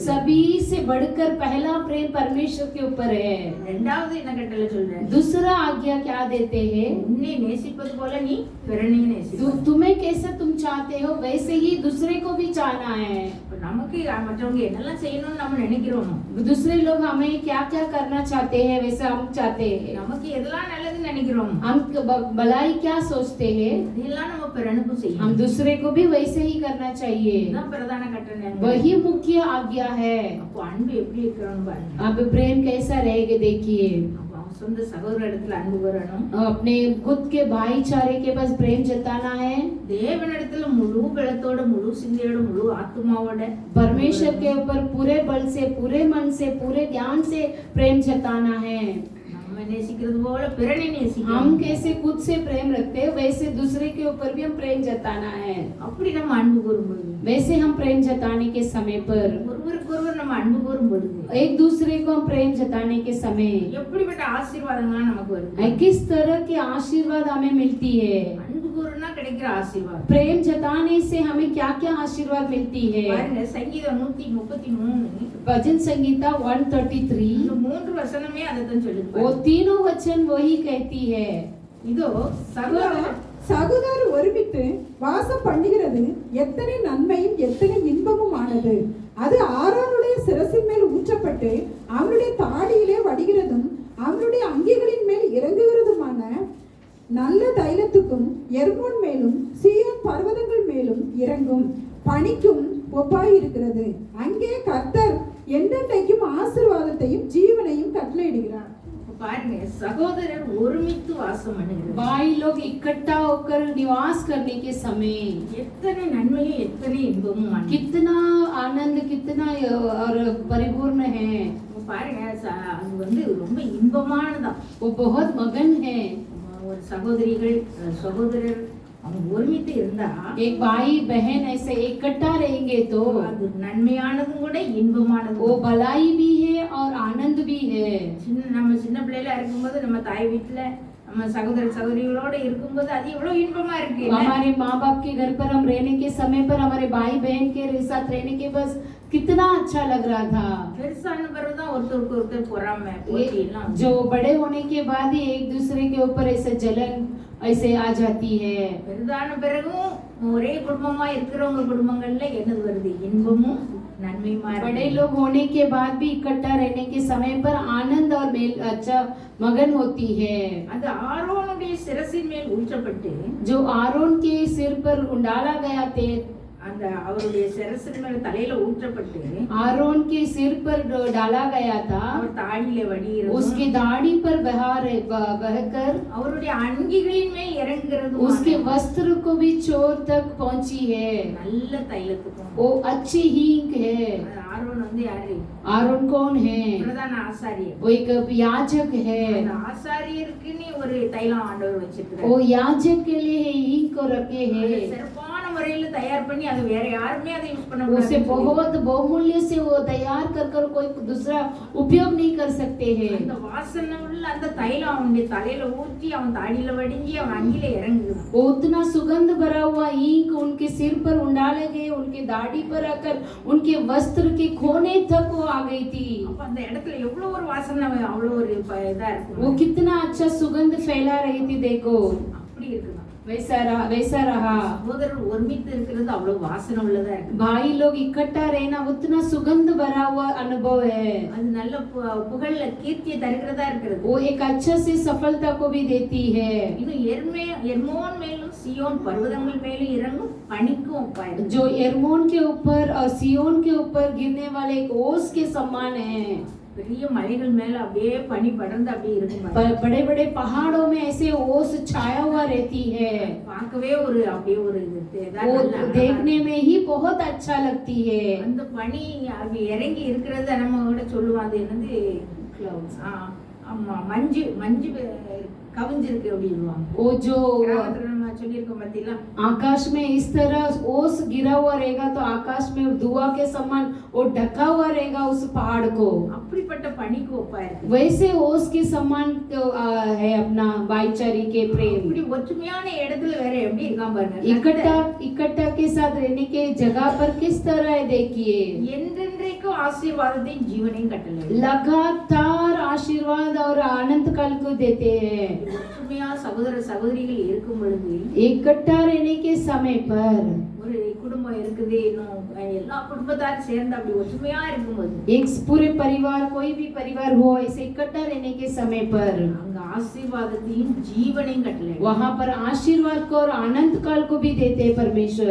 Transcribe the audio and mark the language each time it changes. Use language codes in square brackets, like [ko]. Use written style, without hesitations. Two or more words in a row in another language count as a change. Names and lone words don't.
[hi] सभी से बढ़कर पहला प्रेम परमेश्वर के ऊपर है। [ta] இரண்டாவது என்ன கட்டளை சொல்றேன்? [hi] दूसरा आज्ञा क्या देते हैं? [ta] உன்னை நேசிப்பது போல நீ பிறனையும் நேசி. [hi] तुम्हें कैसा तुम चाहते हो वैसे ही दूसरे को भी चाहना है। [ta] நமக்கு மற்றவங்க என்னெல்லாம் செய்யணும்னு நம்ம நினைக்கிறோமோ, [hi] दूसरे लोग हमें क्या क्या करना चाहते हैं वैसा हम चाहते हैं। [ta] நமக்கு எதெல்லாம் நல்லதுன்னு நினைக்கிறோம், [hi] हम भलाई क्या सोचते हैं, [ta] அதெல்லாம் நம்ம பிறனுக்கும் [hi] हम [ta] செய்யணும். [hi] दूसरे को भी वैसे ही करना चाहिए। [ta] இதுதான் பிரதான கட்டளை. [hi] वही मुख्य आज्ञा है। [ta] அப்போ அன்பு எப்படி இருக்கணும் பாருங்க. [hi] अब प्रेम कैसा रहेगा देखिए। [ta] அப்போ அவன் சொந்த சகோதர இடத்துல அன்பு கூறணும், [hi] अपने खुद के भाईचारे के पास प्रेम जताना है, [ta] தேவனிடத்துல முழு பலத்தோட முழு சிந்தையோட முழு ஆத்மாவோட [hi] परमेश्वर के ऊपर पूरे बल से, पूरे मन से, पूरे ध्यान से प्रेम जताना है। [ta] நம்ம நேசிக்கிறது போல பிறனை [hi] हम [ta] நேசிக்கணும். [hi] कैसे खुद से प्रेम रखते हैं वैसे दूसरे के ऊपर भी हम प्रेम जताना है। [ta] அப்படி நம்ம அன்பு கூறும்போது, [hi] वैसे हम प्रेम जताने के समय पर, [ta] ஒருவருக்கு ஒருவர் நம்ம அன்பு கூறும் பொழுது [hi] एक दूसरे को हम प्रेम जताने के समय [ta] எப்படிப்பட்ட ஆசீர்வாதங்கள்லாம் நமக்கு வருது. [hi] किस तरह की आशीर्वाद हमें मिलती है। [ta] அன்பு கூறுனா கிடைக்கிற ஆசீர்வாதம் [hi] प्रेम जताने से हमें क्या क्या आशीर्वाद मिलती है। [ta] பாருங்க. சங்கீதம் 133 [hi] भजन संगीता 133 [ta] இந்த மூன்று வசனமே அதைத்தான் சொல்லுது. [hi] वो तीनों वचन वही कहती है। [ta] இதோ சகோதரர் சகோதரர் ஒருமித்து வாசம் பண்ணுகிறது எத்தனை நன்மையும் எத்தனை இன்பமும் ஆனது. அது ஆரோனுடைய சிரசின் மேல் ஊற்றப்பட்டு அவனுடைய தாடியிலே வடிகிறதும் அவனுடைய அங்கிகளின் மேல் இறங்குகிறதுமான நல்ல தைலத்துக்கும் எர்மோன் மேலும் சீயோன் பர்வதங்கள் மேலும் இறங்கும் பனிக்கும் ஒப்பாயிருக்கிறது. அங்கே கர்த்தர் என்றென்றைக்கும் ஆசீர்வாதத்தையும் ஜீவனையும் கட்டளையிடுகிறார். பாருங்க, சகோதரர் ஒருமித்து வாசம் பண்ணுகிறது. [hi] भाई लोग इकट्ठा होकर निवास करने के समय [ta] எத்தனை நன்மையும் எத்தனை இன்பமும் ஆனது. [hi] कितना आनंद, कितना और परिपूर्ण है। [ta] பாருங்க, அது வந்து ரொம்ப இன்பமானதா. [hi] वो बहुत मगन है। [ta] ஒரு சகோதரர் அவங்க ஒருமித்து இருந்தா, [hi] एक भाई बहन ऐसे इकट्ठा रहेंगे तो [ta] அது நன்மையானதும் கூட இன்பமானதும். [hi] वो भलाई भी है और आनंद भी है। [ta] நம்ம சின்ன பிள்ளைல இருக்கும்போது நம்ம தாய் வீட்டுல நம்ம சகோதரிகளோட இருக்கும்போது அது எவ்வளவு இன்பமா இருக்கு. [hi] हमारे माँ बाप के घर पर हम रहने के समय पर हमारे भाई बहन के साथ रहने के बस कितना अच्छा लग रहा था। [ta] பெருசான பிறகுதான் ஒருத்தருக்கு ஒருத்தர் பொறாமை போட்டி எல்லாம். [hi] जो बड़े होने के बाद ही एक दूसरे के ऊपर ऐसे जलन ऐसे आ जाती है। [ta] பெரிதான பிறகும் ஒரே குடும்பமா இருக்கிறவங்க குடும்பங்கள்ல என்னது வருது? இன்பமும் நன்மையுமா இருக்கு. [hi] बड़े लोग होने के बाद भी इकट्ठा रहने के समय पर आनंद और मेल अच्छा मगन होती है। [ta] அது ஆரோனுடைய சிரசின் மேல் ஊற்றப்பட்டு, [hi] जो आरोन के सिर पर डाला गया थे, [ta] அந்த அவருடைய சிரசின் மேல தலையில ஊற்றப்பட்டு [hi] आरोन के सिर पर डाला गया था, [ta] அவர் தாடியில வடிகிறது, [hi] उसकी दाढ़ी पर बहकर [ta] அவருடைய அங்கிகளின் மேல் இறங்குகிறது, [hi] उसके वस्त्र को भी चोर तक पहुंची है। [ta] நல்ல தைலத்துக்கும். [hi] वो अच्छी हींग है। [ta] ஆரோன் வந்து யாரு? [hi] आरोन कौन है? [ta] பிரதான ஆசாரியர். [hi] वो एक याजक है। [ta] அந்த ஆசாரியருக்குன்னு ஒரு தைலம் ஆண்டவர் வச்சிருக்கிறார். [hi] वो याजक के लिए हींग को रखे [ta] அதை [hi] हैं। [ta] சிறப்பான முறையில தயார் பண்ணி அது வேற யாருமே அதை யூஸ் பண்ண [hi] उसे [ta] முடியாது. [hi] बहुत बहुमूल्य से वो तैयार कर कोई दूसरा उपयोग नहीं कर सकते हैं। [ta] அந்த வாசனை உள்ள அந்த தைலம் அவனுடைய தலையில ஊற்றி அவன் தாடியில வடிஞ்சி அவன் அங்கில இறங்குது. [hi] वो उतना सुगंध भरा हुआ ईंक उनके सिर पर उंडाले गए, उनके दाढ़ी पर आकर उनके वस्त्र के कोने तक वो आ गई थी। [ta] அப்ப அந்த இடத்துல எவ்வளவு ஒரு வாசனை, அவ்வளவு ஒரு இதா இருக்கும். [hi] वो कितना अच्छा सुगंध फैला रही थी। देखो [ta] அப்படி இருக்குதான். [hi] वैसा रहा। [ta] சகோதரர் ஒருமித்து இருக்கிறது அவ்வளவு வாசனை உள்ளதா இருக்கு. [hi] भाई लोग इकट्ठा रहना उतना सुगंध भरा हुआ अनुभव है। [ta] அது நல்ல புகழ்ல கீர்த்தியை தருகிறதா இருக்கிறது. [hi] वो एक अच्छा से सफलता को भी देती है। [ta] இன்னும் எர்மோன் மேலும் சியோன் பர்வதங்கள் மேலும் இறங்கும் பனிக்கும் ஒப்பாயிருக்கு. [hi] जो एर्मोन के ऊपर और सियोन के ऊपर गिरने वाले एक ओस के समान है। [ta] பெரிய மலைகள் மேல அப்படியே பனி படர்ந்து அப்படியே இருக்கும். [hi] बड़े बड़े पहाड़ों में ऐसे ओस छाया हुआ रहती है। [ta] பார்க்கவே ஒரு அப்படியே ஒரு [hi] वो देखने में ही बहुत अच्छा लगती है। [ta] அந்த பனி அப்படி இறங்கி இருக்கிறது நம்ம கூட சொல்லுவாங்க. அது என்னது? ஆமா மஞ்சு மஞ்சு கவிஞ்சிருக்கு அப்படின்வாங்க. [hi] वो जो [ta] கிராமத்துல நம்ம சொல்லியிருக்கோம் பார்த்தீங்களா? [hi] आकाश में इस तरह ओस गिरा हुआ रहेगा तो आकाश में धुआं के समान वो ढका हुआ रहेगा उस पहाड़ को। [ta] அப்படிப்பட்ட பணிக்கு ஒப்பா இருக்கு. [hi] वैसे ओस के समान तो है अपना भाईचारे के प्रेम। [ta] இப்படி ஒற்றுமையான இடத்துல வேற எப்படி இருக்கான் பாருங்க. [hi] इकट्ठा इकट्ठा के साथ रहने के जगह पर किस तरह है देखिए। [ta] என்றென்றைக்கும் ஆசீர்வாதத்தையும் ஜீவனையும் கட்டளை. [hi] लगातार आशीर्वाद और अनंत काल को देते हैं। [ta] ஒற்றுமையா சகோதர சகோதரிகள் இருக்கும் பொழுது [hi] इकट्ठा रहने के समय पर [ta] ஒரு குடும்பம் இருக்குது, இன்னும் எல்லா குடும்பத்தாரும் சேர்ந்து அப்படி ஒற்றுமையா இருக்கும்போது [hi] एक पूरे परिवार कोई भी परिवार हो ऐसे इकट्ठा रहने के समय पर [ta] அங்க ஆசீர்வாதத்தையும் ஜீவனையும் கட்டளை. [hi] वहां पर आशीर्वाद को और अनंत काल को भी देते हैं परमेश्वर।